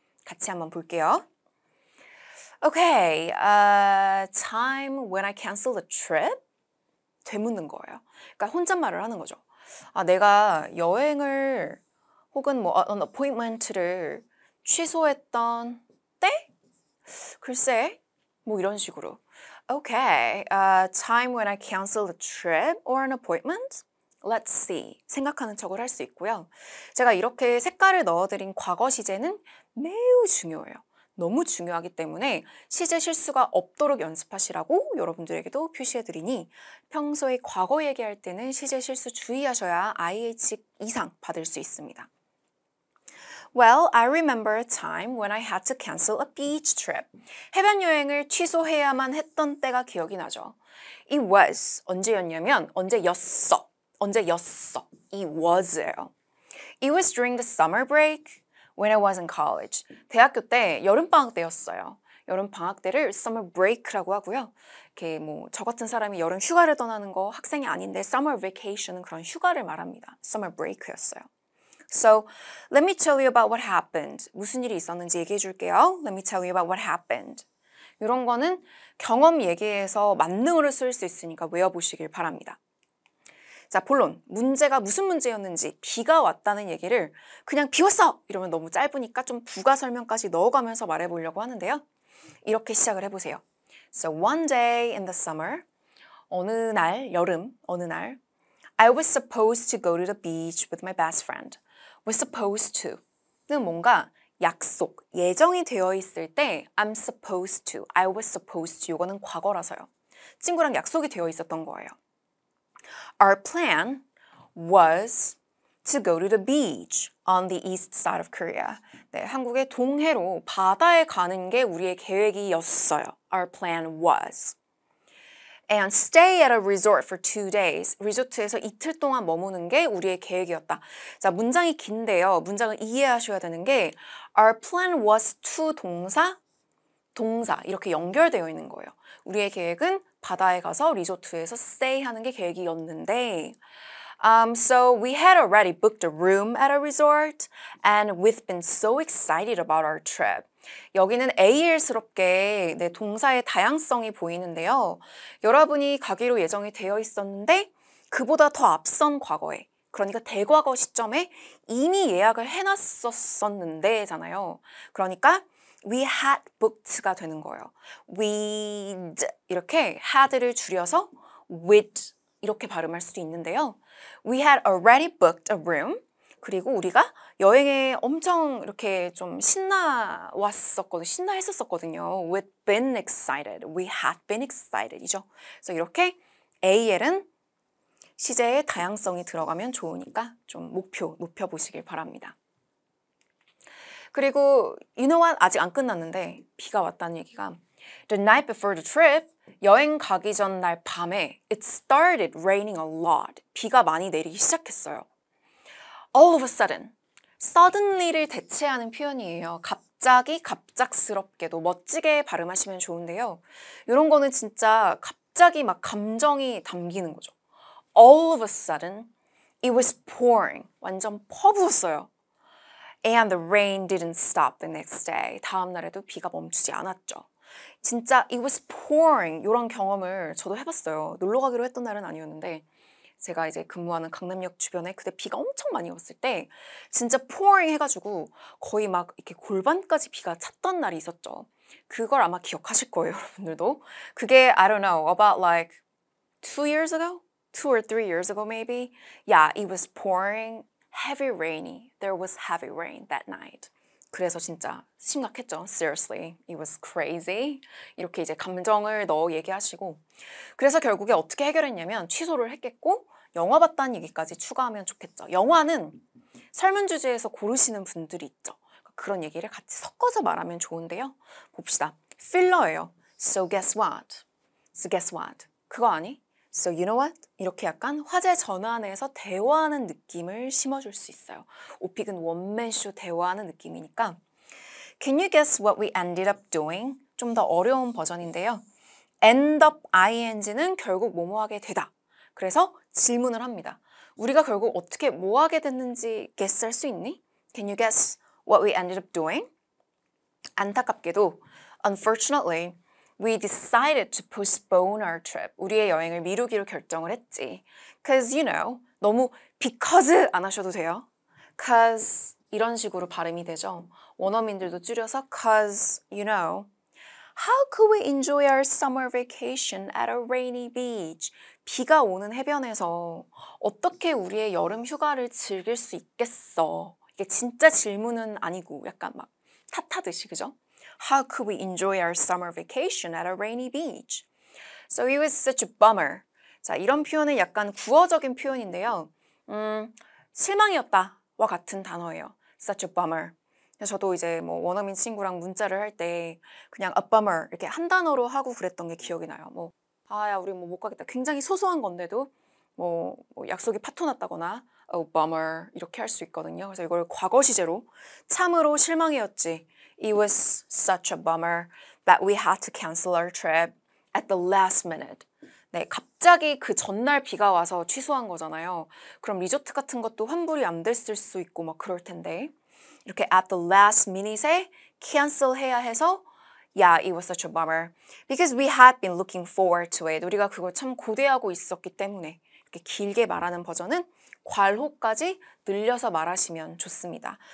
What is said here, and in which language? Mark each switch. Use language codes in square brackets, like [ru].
[ko] 같이 한번 볼게요. [en] Okay, time when I canceled a trip? [ko] 되묻는 거예요. 그러니까 혼잣말을 하는 거죠. 내가 여행을 혹은 [en] an appointment [ko] 를 취소했던 때? 글쎄, 이런 식으로. [en] Okay, time when I canceled a trip or an appointment? Let's see. [ko] 생각하는 척을 할 수 있고요. 제가 이렇게 색깔을 넣어드린 과거 시제는 매우 중요해요. 너무 중요하기 때문에 시제 실수가 없도록 연습하시라고 여러분들에게도 표시해드리니 평소에 과거 얘기할 때는 시제 실수 주의하셔야 IH 이상 받을 수 있습니다. [en] Well, I remember a time when I had to cancel a beach trip. [ko] 해변 여행을 취소해야만 했던 때가 기억이 나죠. [en] It was [ko] 언제였냐면 언제였어. 이 was예요. [en] It was during the summer break when I was in college. [ko] 대학교 때 여름방학 때였어요. 여름방학 때를 summer break라고 하고요. 이렇게 저 같은 사람이 여름 휴가를 떠나는 거 학생이 아닌데 [en] summer vacation [ko] 은 그런 휴가를 말합니다. summer break였어요. [en] So, let me tell you about what happened. [ko] 무슨 일이 있었는지 얘기해 줄게요. [en] Let me tell you about what happened. [ko] 이런 거는 경험 얘기해서 만능으로 쓸 수 있으니까 외워보시길 바랍니다. 자, 본론. 문제가 무슨 문제였는지 비가 왔다는 얘기를 그냥 비 왔어! 이러면 너무 짧으니까 좀 부가 설명까지 넣어가면서 말해보려고 하는데요. 이렇게 시작을 해보세요. [en] So, one day in the summer, [ko] 어느 날, 어느 날 [en] I was supposed to go to the beach with my best friend. [ko] was supposed to는 뭔가 약속, 예정이 되어 있을 때 [en] I'm supposed to, I was supposed to [ko] 이거는 과거라서요. 친구랑 약속이 되어 있었던 거예요. [en] Our plan was to go to the beach on the east side of Korea. [ko] 네, 한국의 동해로 바다에 가는 게 우리의 계획이었어요. [en] Our plan was. and stay at a resort for 2 days. [ko] 리조트에서 이틀 동안 머무는 게 우리의 계획이었다. 자, 문장이 긴데요. 문장을 이해하셔야 되는 게 our plan was to 동사 이렇게 연결되어 있는 거예요. 우리의 계획은 바다에 가서 리조트에서 stay 하는 게 계획이었는데 [en] So we had already booked a room at a resort and we've been so excited about our trip. [ko] 여기는 AL스럽게 동사의 다양성이 보이는데요. 여러분이 가기로 예정이 되어 있었는데 그보다 더 앞선 과거에 그러니까 대과거 시점에 이미 예약을 해놨었는데잖아요. 그러니까 we had booked가 되는 거예요. we'd 이렇게 had를 줄여서 with 이렇게 발음할 수도 있는데요. [en] We had already booked a room. [ko] 그리고 우리가 여행에 엄청 이렇게 좀 신나했었거든요. [en] We'd been excited. We had been excited. 이죠. [ko] 그래서 이렇게 AL은 시제의 다양성이 들어가면 좋으니까 좀 목표 높여보시길 바랍니다. [en] 그리고 you know what? [ko] 아직 안 끝났는데 비가 왔다는 얘기가 [en] The night before the trip, [ko] 여행 가기 전 날 밤에 [en] it started raining a lot. [ko] 비가 많이 내리기 시작했어요. [en] All of a sudden, [ko] suddenly를 대체하는 표현이에요. 갑자기, 갑작스럽게도 멋지게 발음하시면 좋은데요. 이런 거는 진짜 갑자기 막 감정이 담기는 거죠. [en] All of a sudden, it was pouring. [ko] 완전 퍼부었어요. [en] And the rain didn't stop the next day. [ko] 다음 날에도 비가 멈추지 않았죠. 진짜 [en] it was pouring [ko] 이런 경험을 저도 해봤어요. 놀러 가기로 했던 날은 아니었는데 제가 이제 근무하는 강남역 주변에 그때 비가 엄청 많이 왔을 때 진짜 pouring 해가지고 거의 막 이렇게 골반까지 비가 찼던 날이 있었죠. 그걸 아마 기억하실 거예요, 여러분들도. [en] 그게 I don't know, about like 2 years ago? 2 or 3 years ago maybe? Yeah, it was pouring heavy rainy. There was heavy rain that night. [ko] 그래서 진짜 심각했죠. [en] Seriously, it was crazy. [ko] 이렇게 이제 감정을 넣어 얘기하시고 그래서 결국에 어떻게 해결했냐면 취소를 했겠고 영화 봤다는 얘기까지 추가하면 좋겠죠. 영화는 설문주제에서 고르시는 분들이 있죠. 그런 얘기를 같이 섞어서 말하면 좋은데요. 봅시다. 필러예요. [en] So guess what? So guess what? [ko] 그거 아니? [en] So you know what? [ko] 이렇게 약간 화제 전환에서 대화하는 느낌을 심어줄 수 있어요. 오픽은 원맨쇼 대화하는 느낌이니까 [en] Can you guess what we ended up doing? [ko] 좀 더 어려운 버전인데요. End up ing는 결국 뭐뭐 하게 되다. 그래서 질문을 합니다. 우리가 결국 어떻게 뭐 하게 됐는지 guess 할 수 있니? [en] Can you guess what we ended up doing? [ko] 안타깝게도 [en] unfortunately We decided to postpone our trip. [ko] 우리의 여행을 미루기로 결정을 했지. [en] Cause you know, [ko] 너무 because 안 하셔도 돼요. Cause 이런 식으로 발음이 되죠. 원어민들도 줄여서 [en] cause you know. How could we enjoy our summer vacation at a rainy beach? [ko] 비가 오는 해변에서 어떻게 우리의 여름 휴가를 즐길 수 있겠어? 이게 진짜 질문은 아니고 약간 막 탓하듯이 그죠? [en] How could we enjoy our summer vacation at a rainy beach? So it was such a bummer. [ko] 자, 이런 표현은 약간 구어적인 표현인데요. 실망이었다와 같은 단어예요. [en] Such a bummer. [ko] 저도 이제 뭐 원어민 친구랑 문자를 할 때 그냥 a bummer 이렇게 한 단어로 하고 그랬던 게 기억이 나요. 뭐 아야 우리 뭐 못 가겠다. 굉장히 소소한 건데도 뭐 약속이 파토 났다거나 [en] oh bummer [ko] 이렇게 할 수 있거든요. 그래서 이걸 과거 시제로 참으로 실망이었지. [en] It was such a bummer that we had to cancel our trip at the last minute. [ko] 네, 갑자기 그 전날 비가 와서 취소한 거잖아요. 그럼 리조트 같은 것도 환불이 안 됐을 수 있고 막 그럴 텐데 이렇게 at the last minute에 cancel 해야 해서 [en] Yeah, it was such a bummer because we had been looking forward to it. [ko] 우리가 그걸 참 고대하고 있었기 때문에 이렇게 길게 말하는 버전은 괄호까지 늘려서 말하시면 좋습니다.